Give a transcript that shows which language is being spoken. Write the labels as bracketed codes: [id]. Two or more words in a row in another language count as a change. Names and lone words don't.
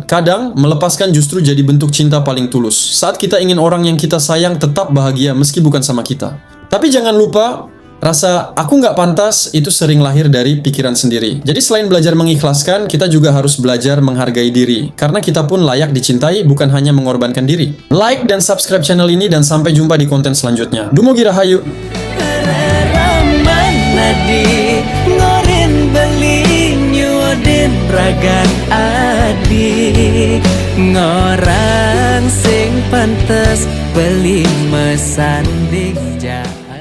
[id] Kadang, melepaskan justru jadi bentuk cinta paling tulus. Saat kita ingin orang yang kita sayang tetap bahagia, meski bukan sama kita. Tapi jangan lupa, rasa aku nggak pantas itu sering lahir dari pikiran sendiri. Jadi selain belajar mengikhlaskan, kita juga harus belajar menghargai diri. Karena kita pun layak dicintai, bukan hanya mengorbankan diri. Like dan subscribe channel ini, dan sampai jumpa di konten selanjutnya. [ban] Dumugi Rahayu. Nadi ngorin beli nyuodin pragan adi, ngorang sing pantes beli mesanding ja.